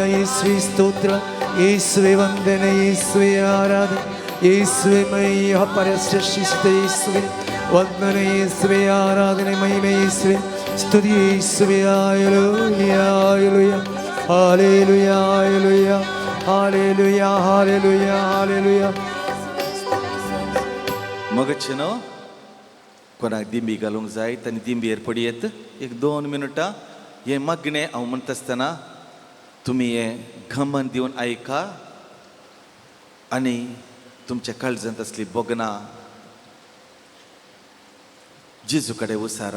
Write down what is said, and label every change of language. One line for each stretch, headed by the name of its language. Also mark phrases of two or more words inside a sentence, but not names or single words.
Kannada: ಯೇಸುವೆ ಸ್ತೋತ್ರ, ಯೇಸುವೆ ವಂದನೆ, ಯೇಸುವೆ ಆರಾಧನೆ, ಯೇಸುವೆ ಮಹಿಮೆ ಪರಿಶ್ರೇಷ್ಠ, ಯೇಸುವೆ ವಂದನೆ, ಯೇಸುವೆ ಆರಾಧನೆ, ಮಹಿಮೆ, ಯೇಸುವೆ ಸ್ತುತಿ, ಯೇಸುವೆ ಹಾಲೆಲೂಯಾ ಹಾಲೆಲೂಯಾ ಹಾಲೆಲೂಯಾ ಹಾಲೆಲೂಯಾ ಹಾಲೆಲೂಯಾ ಹಾಲೆಲೂಯಾ ಹಾಲೆಲೂಯಾ.
Konkani: मगचनो कोणाक दिंबी घालूंक जाय तांणी दिंबी पडी येत. एक 2 मिनटां हे मगणे हांव म्हणटा आसतना तुमी हे घमन दिवन आयका आनी तुमच्या काळजांत असली बोगनां जेजू कडेन उसारा.